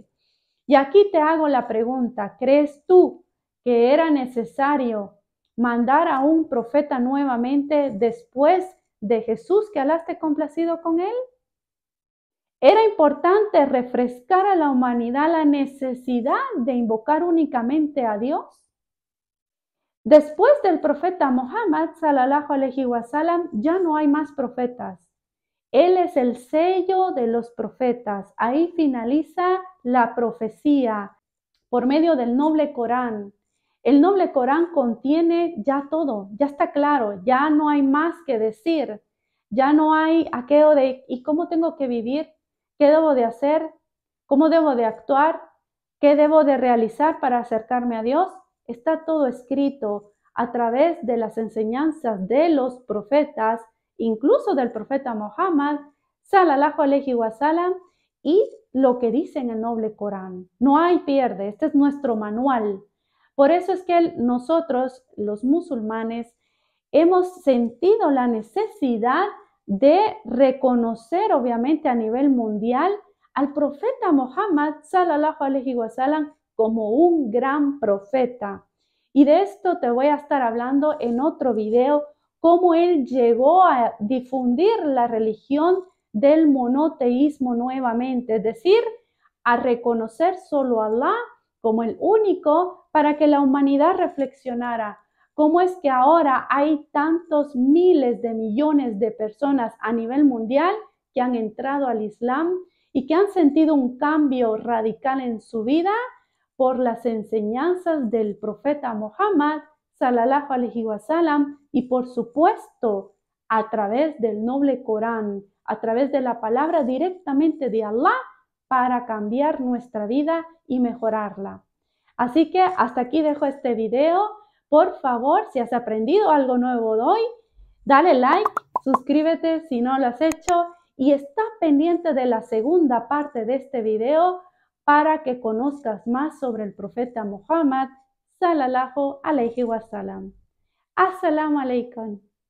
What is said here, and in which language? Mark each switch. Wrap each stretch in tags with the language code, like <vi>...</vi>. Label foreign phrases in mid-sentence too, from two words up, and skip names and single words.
<es>Y aquí te hago la pregunta, ¿crees tú que era necesario mandar a un profeta nuevamente después de Jesús, que Alá esté complacido con él? Era importante refrescar a la humanidad la necesidad de invocar únicamente a Dios. Después del profeta Muhammad,</es> <ar>صلى الله عليه وسلم,</ar> <es>ya no hay más profetas. Él es el sello de los profetas. Ahí finaliza la profecía por medio del noble Corán. El noble Corán contiene ya todo, ya está claro, ya no hay más que decir, ya no hay aquello de ¿y cómo tengo que vivir? ¿Qué debo de hacer? ¿Cómo debo de actuar? ¿Qué debo de realizar para acercarme a Dios? Está todo escrito a través de las enseñanzas de los profetas, incluso del profeta Muhammad,</es> <ar>صلى الله عليه وسلم,</ar> <es>y lo que dice en el noble Corán. No hay pierde, este es nuestro manual. Por eso es que nosotros, los musulmanes, hemos sentido la necesidad de reconocer, obviamente a nivel mundial, al profeta Muhammad,</es> <ar>صلى الله عليه وسلم,</ar> <es>como un gran profeta. Y de esto te voy a estar hablando en otro video, cómo él llegó a difundir la religión del monoteísmo nuevamente, es decir, a reconocer solo a Allah como el único para que la humanidad reflexionara. ¿Cómo es que ahora hay tantos miles de millones de personas a nivel mundial que han entrado al Islam y que han sentido un cambio radical en su vida por las enseñanzas del profeta Muhammad,</es> <ar>صلى الله عليه وسلم,</ar> <es>y por supuesto a través del noble Corán, a través de la palabra directamente de Allah para cambiar nuestra vida y mejorarla? Así que hasta aquí dejo este video. Por favor, si has aprendido algo nuevo de hoy, dale like, suscríbete si no lo has hecho y está pendiente de la segunda parte de este video para que conozcas más sobre el profeta Muhammad,</es> <ar>صلى الله عليه وسلم. السلام عليكم.</ar>